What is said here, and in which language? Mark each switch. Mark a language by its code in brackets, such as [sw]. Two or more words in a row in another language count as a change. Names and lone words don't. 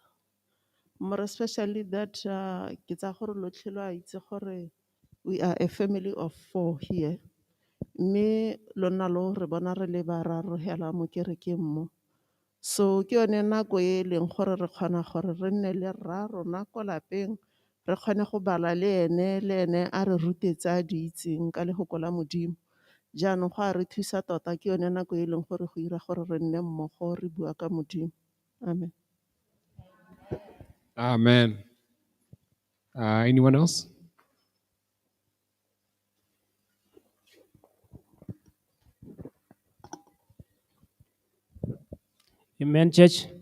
[en] More especially that [tn] ke tsa gore lotlhe lo a itse gore [en] we are a family of 4 here. [tn] Mme lona lo re bona re le bararo hela mo kerekeng mo. So ke yone nako e leng gore re kgona gore re nne le rra rona ko lapeng, re kgone go bala le ene a re rutetsa di itseng ka lehoko la Modimo. Jaanong go a re thusa tota, ke yone nako e leng gore go ira gore re nne mmogo re bua ka Modimo. Amen. [en] Amen. Anyone else? Amen, church.